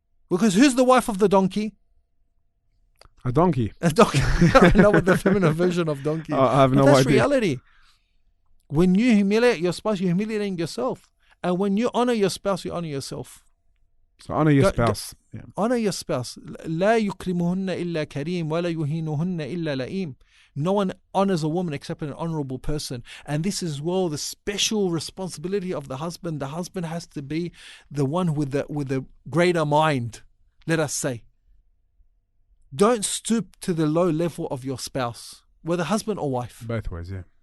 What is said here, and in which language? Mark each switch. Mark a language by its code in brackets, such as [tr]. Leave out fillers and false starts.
[en] Because who's the wife of the donkey? A donkey. A donkey. I know what the feminine version of donkey is. I have no that's idea. reality. When you humiliate your spouse, you're humiliating yourself. And when you honor your spouse, you honor yourself. So honor your spouse. Yeah. Honor your spouse. [ar] لا يكرمهن إلا كريم ولا يهينهن إلا لئيم. [en] No one honors a woman except an honorable person. And this is the special responsibility of the husband. The husband has to be the one with the greater mind, let us say. Don't stoop to the low level of your spouse, whether husband or wife. Both ways, yeah.